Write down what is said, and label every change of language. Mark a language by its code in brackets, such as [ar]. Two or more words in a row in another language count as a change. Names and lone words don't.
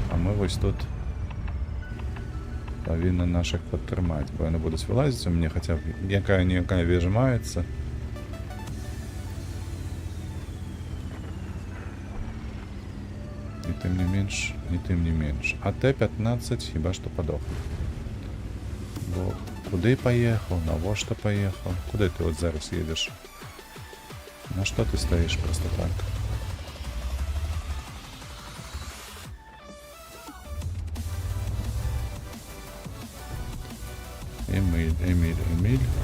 [be] А мы вось тут павінны наших падтрымаць, бо яны будуць вылазіць у мяне, хаця якая-ніякая вежа маецца. І тым не менш. А Т-15 хіба што падохне. [uk] Бо Куди поїхав? Навошта поїхав? Куди ти от зараз їдеш? На що ти стоїш просто так? Еміль, Еміль, Еміль.